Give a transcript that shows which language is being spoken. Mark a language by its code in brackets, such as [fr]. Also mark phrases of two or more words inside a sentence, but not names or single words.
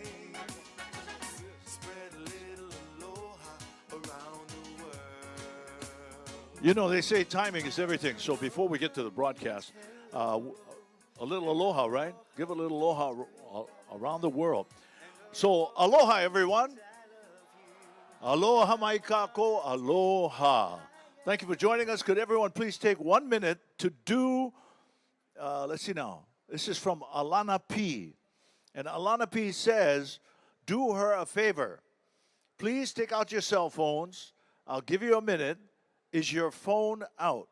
[en] Spread a little aloha around the world. You know, they say timing is everything. So before we get to the broadcast, a little aloha, right? Give a little aloha around the world. So aloha, everyone. [haw] Aloha mai kako, aloha. [en] Thank you for joining us. Could everyone please take 1 minute to do, let's see now. This is from Alana P. And Alana P says, do her a favor. Please take out your cell phones. I'll give you a minute. Is your phone out?